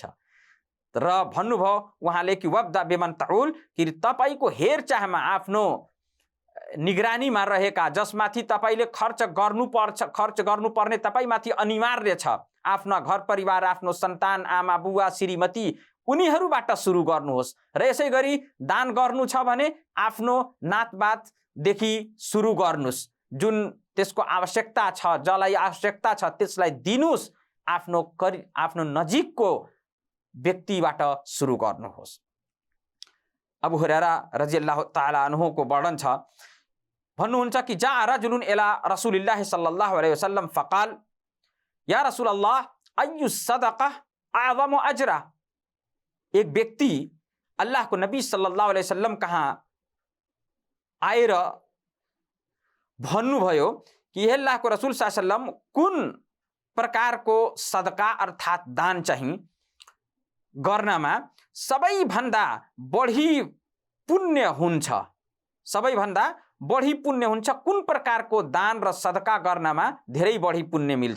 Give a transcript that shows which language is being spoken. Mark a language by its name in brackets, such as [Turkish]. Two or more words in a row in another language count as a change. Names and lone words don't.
[Nepali] र भन्नुभयो उहाँले कि [Arabic] وابدأ بمن تعول, [Nepali] कि तपाईको हेरचाहमा, आफ्नो निगरानीमा रहेका, जसमाथि तपाईले खर्च गर्नुपर्ने तपाईमाथि अनिवार्य छ, आफ्ना घर परिवार, आफ्नो सन्तान, आमा बुवा, श्रीमती, उनीहरूबाट सुरु गर्नुहोस्। र यसै गरी दान गर्नु छ भने आफ्नो नातबातदेखि सुरु गर्नुहोस्। जुन त्यसको आवश्यकता छ, जसलाई आवश्यकता छ त्यसलाई दिनुस्। आफ्नो नजिकको व्यक्तिबाट सुरु गर्नुहोस्। अबू हुरैरा [Arabic] رضي الله تعالى عنه [Nepali] को वर्णन छ, भन्नुहुन्छ कि [Arabic] جاء رجل إلى رسول الله صلى الله عليه وسلم فقال يا رسول الله أي الصدقة أعظم أجرا. [Nepali] एक व्यक्ति अल्लाहको नबी [Arabic] صلى الله عليه وسلم [Nepali] कहाँ आएर भन्नुभयो कि हे अल्लाहको रसूल [Arabic] صلى الله عليه وسلم, [Nepali] कुन प्रकारको सदका अर्थात दान चाहिँ गर्नमा सबैभन्दा बढी पुण्य हुन्छ, सबैभन्दा बढी पुण्य हुन्छ, कुन प्रकारको दान र सदका गर्नमा धेरै बढी पुण्य मिल्छ?